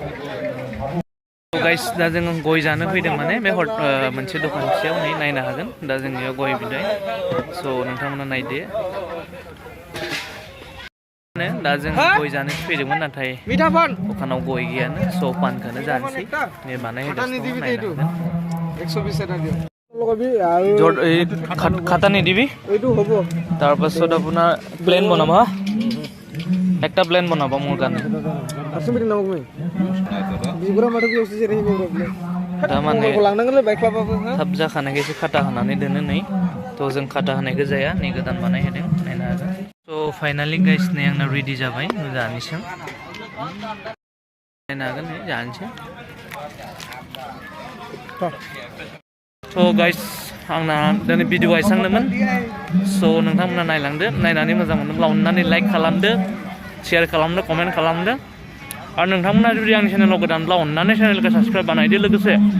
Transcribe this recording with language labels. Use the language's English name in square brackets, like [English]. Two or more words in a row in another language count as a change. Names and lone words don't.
[Bodo] गाइस दा जों गय जानो फैदों माने बे मोनसे दखान फिसायाव नै नायनो हागोन दा जोंनियाव गय बिलाइ स' नोंथांमोना नायदो दा जों गय जानो फैदोंमोन नाथाय दखानाव गय गैयानो स' पानखौनो जानोसै नै बानायहोदों नायनो हागोन [Assamese] 120 টাকা দিও খাতা নিদিবি তাৰপাছত আপোনাৰ প্লেন বনাবা একটা প্লেন বনাবা মোৰ কাৰণে [Bodo] দা মানে मबाइलखौ लांनांगोनलै बायख्लाबाबो हो थाब जाखानायखायसो खाटा होनानै दोनो नै थ' जों खाटा होनायखौ जाया नै गोदान बानायहोदों नायनो हागोन थ' फाइनालि गाइस नै आंना रेडि जाबाय जानोसै नायनो हागोन नै जानोसै थ' गाइस आंना दिनै भिडिअ एसांनोमोन स' नोंथांमोना नायलांदो नायनानै मोजां मोनोब्ला अननानै लाइक खालामदो शेयार खालामदो कमेन्ट खालामदो आरो नोंथांमोना जुदि आंनि चेनेलाव गोदानब्ला अननानै चेनेलखौ साबस्क्राइब बानायदो लोगोसे